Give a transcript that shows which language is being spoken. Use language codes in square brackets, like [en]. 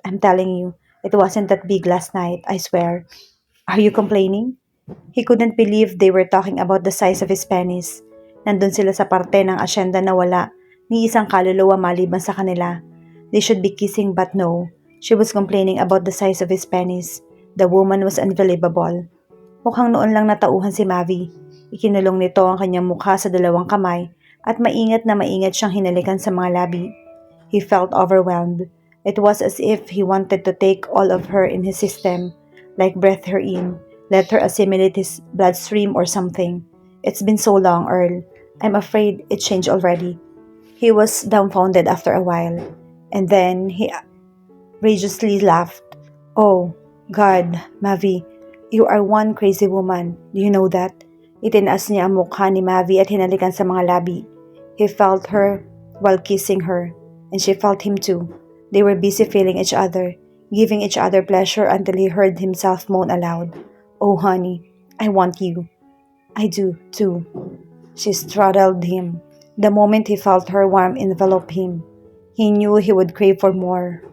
[en] I'm telling you, it wasn't that big last night, I swear. Are you complaining? He couldn't believe they were talking about the size of his penis. [tl] Nandun sila sa parte ng asyenda na wala ni isang kaluluwa maliban sa kanila. [en] They should be kissing but no. She was complaining about the size of his penis. The woman was unbelievable. [tl] Mukhang noon lang natauhan si Mavi. Ikinulong nito ang kanyang mukha sa dalawang kamay at maingat na maingat siyang hinalikan sa mga labi. [en] He felt overwhelmed. It was as if he wanted to take all of her in his system, like breathe her in, let her assimilate his bloodstream or something. It's been so long, Earl. I'm afraid it changed already. He was dumbfounded after a while, and then he outrageously laughed. Oh, God, Mavi, you are one crazy woman. Do you know that? [tl] Itinaas niya ang mukha ni Mavi at hinalikan sa mga labi. [en] He felt her while kissing her, and she felt him too. They were busy feeling each other, giving each other pleasure until he heard himself moan aloud. Oh, honey, I want you. I do, too. She straddled him. The moment he felt her warmth envelop him, he knew he would crave for more.